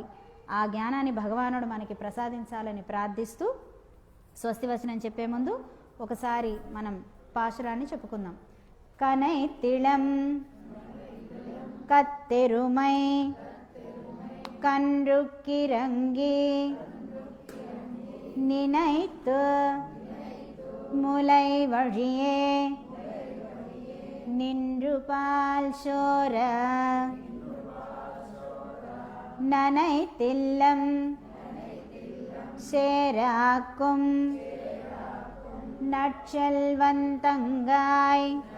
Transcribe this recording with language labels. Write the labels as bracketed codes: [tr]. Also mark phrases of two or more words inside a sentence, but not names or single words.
[te] ఆ జ్ఞానాన్ని భగవానుడు మనకి ప్రసాదించాలని ప్రార్థిస్తూ స్వస్తివచనం చెప్పే ముందు ఒకసారి మనం పాశురాన్ని చెప్పుకుందాం. [ta] கனைத்திளங் கற்றெருமை கன்றுக்கிரங்கி நினைத்து முலை வழியே நின்று பால் சோர நனைத்தில்லம் சேராக்கும் நற்செல்வந்தங்காய்